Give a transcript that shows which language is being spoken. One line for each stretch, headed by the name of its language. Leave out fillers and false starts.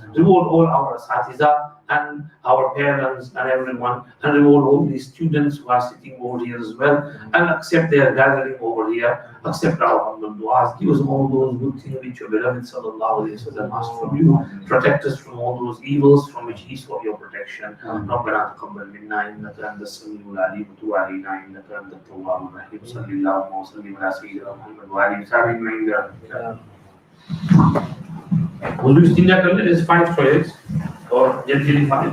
English: Reward all our asatiza and our parents and everyone, and reward all these students who are sitting over here as well, and accept their gathering over here. Accept our humble du'as. Give us all those good things which your beloved sallallahu alayhi wa sallam asked from you. Protect us from all those evils from which he sought your protection.
Arabic: ربنا تقبل منا إنك أنت السميع العليم وتب علينا إنك أنت التواب الرحيم. صلى الله وسلم على سيدنا محمد وآله وصحبه أجمعين.
English: Will you still not is 5 prayers or generally 5?